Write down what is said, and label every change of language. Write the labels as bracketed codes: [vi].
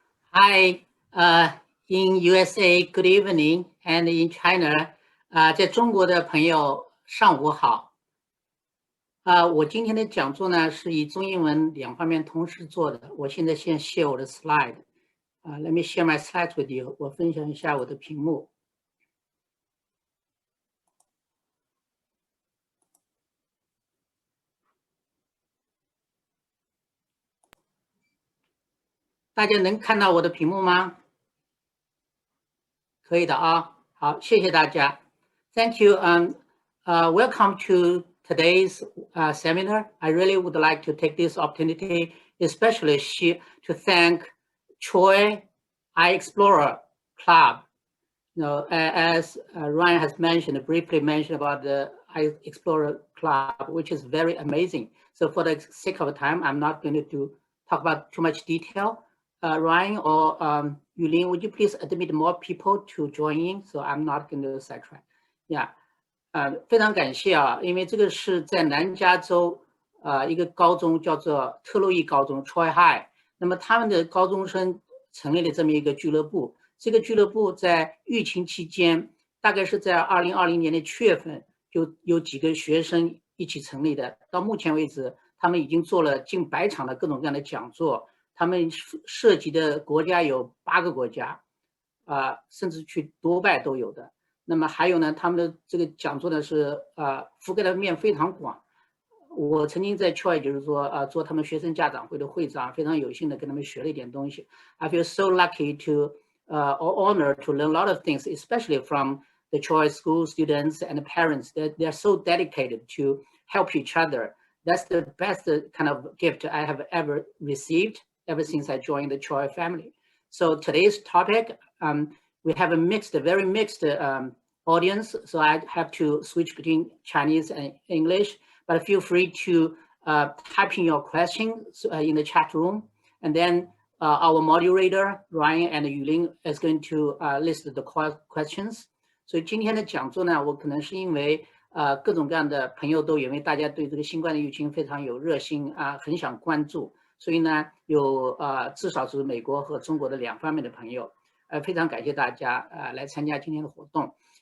[en] Hi, in USA, good evening, and in China, [zh] 在中国的朋友上午好。我今天的讲座呢是以中英文2方面同时做的。我现在先 share 我的 slide. [en] Let me share my slides with you. [zh] 我分享一下我的屏幕。大家能看到我的屏幕吗？可以的啊，好，谢谢大家。 [en] Thank you. Welcome to today's seminar. I really would like to take this opportunity, especially to thank Troy iExplore Club. You know, as Ryan has mentioned, briefly mentioned about the iExplore Club, which is very amazing. So for the sake of time, I'm not going to talk about too much detail. Ryan or Yulin, would you please admit more people to join in? So I'm not going to sidetrack. Yeah. [zh] 非常感谢啊，因为这个是在南加州一个高中叫做特洛伊高中 Troy High， 那么他们的高中生成立了这么一个俱乐部。这个俱乐部在疫情期间，大概是在2020年的7月份，就有几个学生一起成立的。到目前为止，他们已经做了近100场的各种各样的讲座，他们涉及的国家有8个国家，甚至去多拜都有的。那么还有呢，他们的这个讲座呢是覆盖的面非常广。我曾经在 Troy 就是说做他们学生家长会的会长，非常有幸的跟他们学了一点东西。 [en] I feel so lucky to or honored to learn a lot of things, especially from the Troy school students and the parents. They're so dedicated to help each other. That's the best kind of gift I have ever received ever since I joined the Troy family. So today's topic, we have a very mixed audience. So I have to switch between Chinese and English, but feel free to type in your questions in the chat room. And then our moderator, Ryan and Yulin, is going to list the questions. [zh] 所以今天的讲座呢，我可能是因为各种各样的朋友都因为大家对这个新冠的疫情非常有热心很想关注，所以呢有至少是美国和中国的2方面的朋友，非常感谢大家来参加今天的活动。